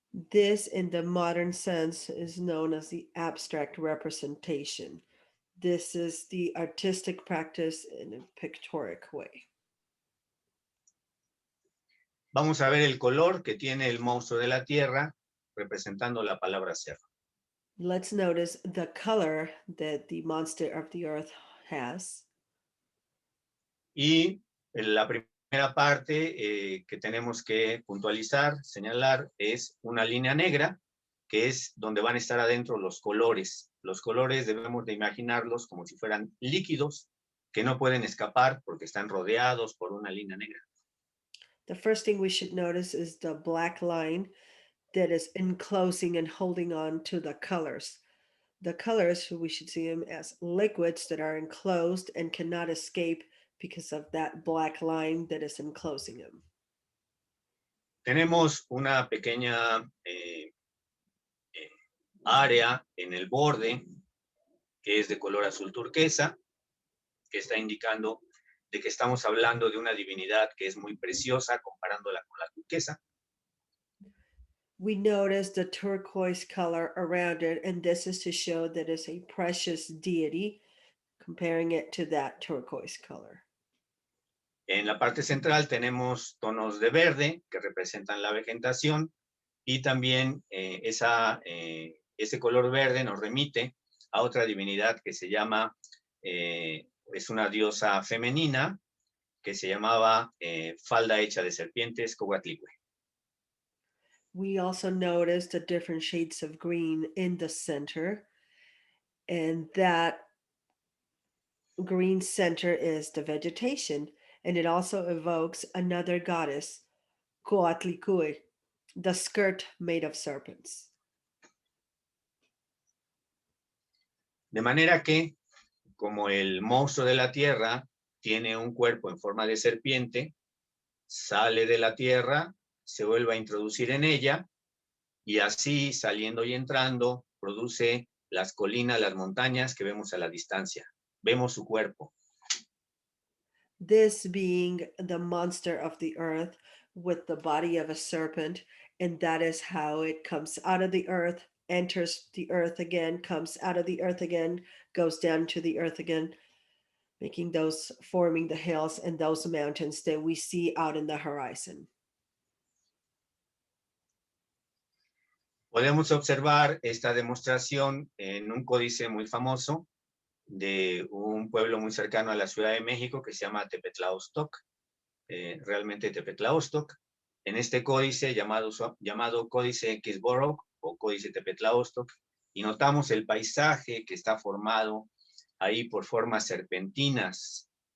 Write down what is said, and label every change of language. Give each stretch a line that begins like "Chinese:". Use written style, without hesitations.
English: This, in the modern sense, is known as the abstract representation. This is the artistic practice in a pictorial way.
Spanish: Vamos a ver el color que tiene el monstruo de la tierra, representando la palabra cerro.
English: Let's notice the color that the monster of the earth has.
Spanish: Y la primera parte que tenemos que puntualizar, señalar, es una línea negra, que es donde van a estar adentro los colores. Los colores debemos de imaginarlos como si fueran líquidos que no pueden escapar porque están rodeados por una línea negra.
English: The first thing we should notice is the black line that is enclosing and holding on to the colors. The colors, we should see them as liquids that are enclosed and cannot escape because of that black line that is enclosing them.
Spanish: Tenemos una pequeña área en el borde que es de color azul turquesa, que está indicando de que estamos hablando de una divinidad que es muy preciosa comparándola con la turquesa.
English: We notice the turquoise color around it, and this is to show that it's a precious deity, comparing it to that turquoise color.
Spanish: En la parte central tenemos tonos de verde que representan la vegetación y también ese color verde nos remite a otra divinidad que se llama, es una diosa femenina que se llamaba falda hecha de serpientes, Coatlicue.
English: We also notice the different shades of green in the center, and that green center is the vegetation, and it also evokes another goddess, Coatlicue, the skirt made of serpents.
Spanish: De manera que, como el monstruo de la tierra tiene un cuerpo en forma de serpiente, sale de la tierra, se vuelve a introducir en ella, y así, saliendo y entrando, produce las colinas, las montañas que vemos a la distancia. Vemos su cuerpo.
English: This being the monster of the earth with the body of a serpent, and that is how it comes out of the earth, enters the earth again, comes out of the earth again, goes down to the earth again, forming the hills and those mountains that we see out in the horizon.
Spanish: Podemos observar esta demostración en un códice muy famoso de un pueblo muy cercano a la Ciudad de México que se llama Tepetlaostoc, realmente Tepetlaostoc. En este códice llamado Códice Xborok o Códice Tepetlaostoc, y notamos el paisaje que está formado ahí por formas serpentinas.